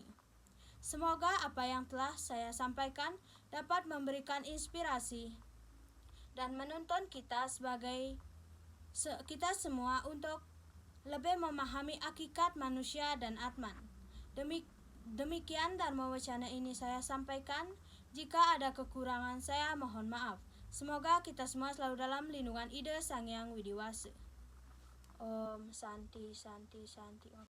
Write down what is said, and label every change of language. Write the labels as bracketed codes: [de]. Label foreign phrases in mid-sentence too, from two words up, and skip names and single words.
[id] Semoga apa yang telah saya sampaikan dapat memberikan inspirasi dan menuntun kita semua untuk lebih memahami hakikat manusia dan Atman, Demikian Dharma Wacana ini saya sampaikan. Jika ada kekurangan saya mohon maaf. Semoga kita semua selalu dalam lindungan ide Sang Hyang Widi Wase. [sa] Om Santi Santi Santi.